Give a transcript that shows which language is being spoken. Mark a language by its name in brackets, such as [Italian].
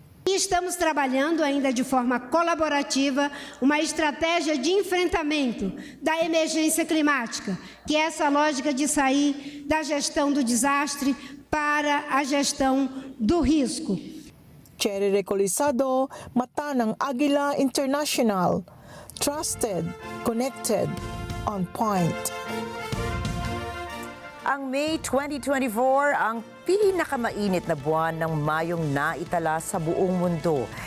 [Portuguese] Estamos trabalhando ainda de forma colaborativa uma estratégia de enfrentamento da emergência climática, que é essa lógica de sair da gestão do desastre para a gestão do risco. [Filipino] Cherry Recolizado, Mata ng Agila International. [English] Trusted, connected, on point. [Filipino] Ang May 2024 ang pinakamainit na buwan ng Mayong naitala sa buong mundo.